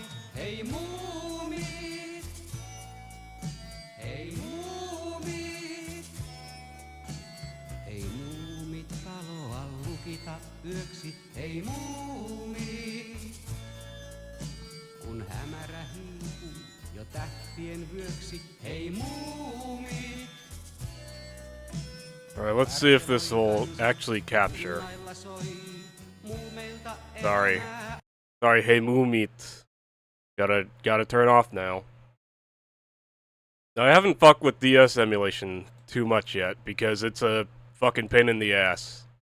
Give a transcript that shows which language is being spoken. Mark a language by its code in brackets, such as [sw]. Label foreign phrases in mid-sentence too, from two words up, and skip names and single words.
[fi] Hei muumit, hei muumit. Ei muumit taloa lukita yöksi, ei muumit. Kun hämärä hiipuu jo tähtien vyöksi, hei muumit. [en] Alright, let's see if this will actually capture. Sorry. Sorry, hey Moomit. Gotta turn off now. Now, I haven't fucked with DS emulation too much yet, because it's a fucking pain in the ass.